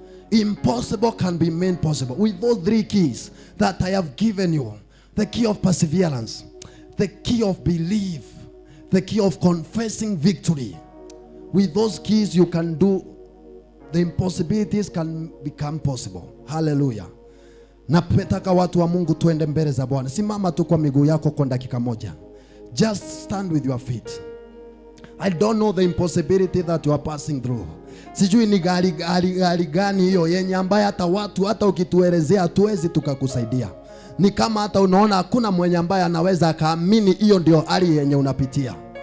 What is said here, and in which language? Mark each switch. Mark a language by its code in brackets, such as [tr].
[en] Impossible can be made possible. With those 3 keys that I have given you, the key of perseverance, the key of belief, the key of confessing victory. With those keys you can do, the impossibilities can become possible. [sw] Hallelujah. Napetaka watu wa Mungu tuende mbele za Bwana. Simama tu kwa miguu yako kwa dakika moja. [en] Just stand with your feet. I don't know the impossibility that you are passing through. [sw] Sijui ni gari gani hiyo yenye ambaye hata watu hata ukituelezea hatuwezi tukakusaidia. Ni kama hata unaona hakuna mwenye ambaye anaweza akaamini hiyo ndio hali yenye unapitia.